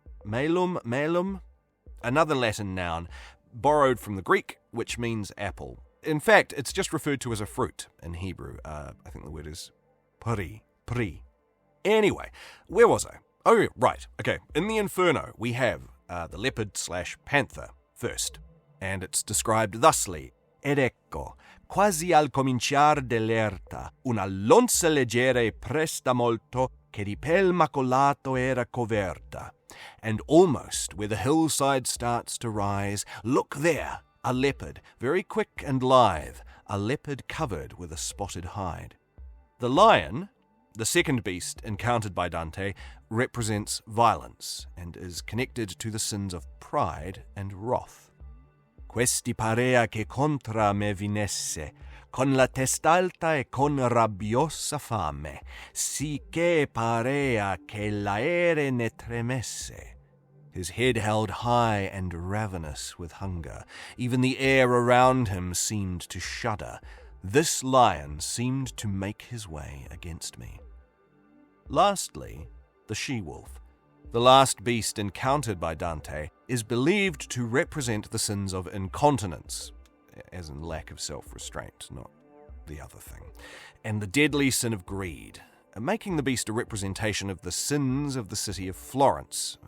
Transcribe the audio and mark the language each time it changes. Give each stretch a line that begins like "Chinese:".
English: Malum, another Latin noun, borrowed from the Greek, which means apple. In fact, it's just referred to as a fruit in Hebrew. I think the word is pri. Anyway, where was I? Oh, right. Okay, in the Inferno, we have the leopard/panther first, and it's described thusly.
Italian: Ed ecco, quasi al cominciar dell'erta, una lonza leggera e presta molto, che di pel macolato era coverta.
English: And almost where the hillside starts to rise, look there, a leopard, very quick and lithe, a leopard covered with a spotted hide. The lion, the second beast encountered by Dante, represents violence and is connected to the sins of pride and wrath.
Italian: Questi parea che contra me vinesse, con la test'alta e con rabbiosa fame, si che parea che l'aere ne tremesse.
English: His head held high and ravenous with hunger. Even the air around him seemed to shudder. This lion seemed to make his way against me. Lastly, the she-wolf. The last beast encountered by Dante is believed to represent the sins of incontinence, as in lack of self-restraint, not the other thing, and the deadly sin of greed, making the beast a representation of the sins of the city of Florence.